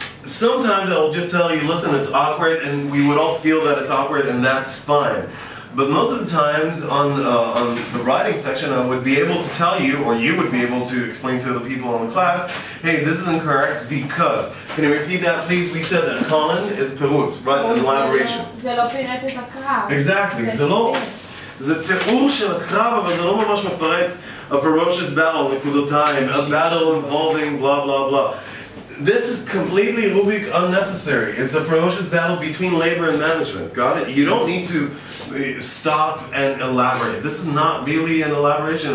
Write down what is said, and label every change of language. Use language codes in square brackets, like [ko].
[en] sometimes I'll just tell you, listen, it's awkward, and we would all feel that it's awkward, and that's fine. But most of the times on the writing section, I would be able to tell you, or you would be able to explain to the people in the class, hey, this is incorrect because. Can you repeat that, please? We said that colon is perut, right? An elaboration. [he] זה לא פירט את הקרב. [en] Exactly, [he] זה לא. זה תיאור של הקרב, אבל זה לא ממש מפרט [en] a ferocious battle, [he] נקודותיים, [en] a battle involving blah blah blah. This is completely Rubik unnecessary. It's a ferocious battle between labor and management. Got it? You don't need to stop and elaborate. This is not really an elaboration.